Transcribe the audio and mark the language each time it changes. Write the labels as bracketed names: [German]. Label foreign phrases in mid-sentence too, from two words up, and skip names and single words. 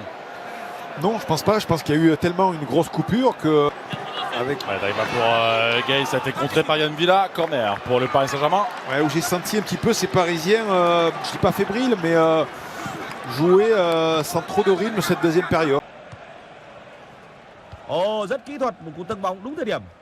[French] Non, je pense pas. Je pense qu'il y a eu tellement une grosse coupure que. Avec. Pour Gay, ça a été contré par Yann Villa. Corner pour le Paris Saint-Germain. Ouais, où j'ai senti un petit peu ces Parisiens, je dis pas fébriles, mais jouer sans trop de rythme cette deuxième période. [Vietnamese] Rất kỹ thuật, một cú tấn bóng đúng thời điểm.